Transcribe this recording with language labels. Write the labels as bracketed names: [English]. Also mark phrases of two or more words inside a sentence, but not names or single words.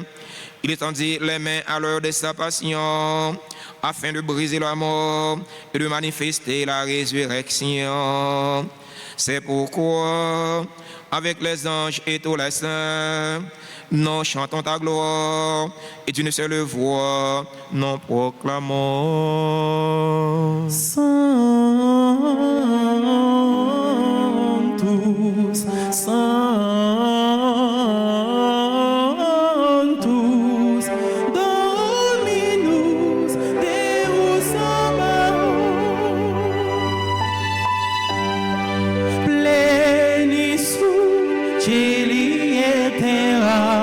[French] Il étendit les mains à l'heure de sa passion, afin de briser la mort et de manifester la résurrection. C'est pourquoi, avec les anges et tous les saints, nous chantons ta gloire et d'une seule voix, nous proclamons. [Latin] Sanctus, Sanctus, Dominus Deus Sabaoth, plenis sum cieli et terra,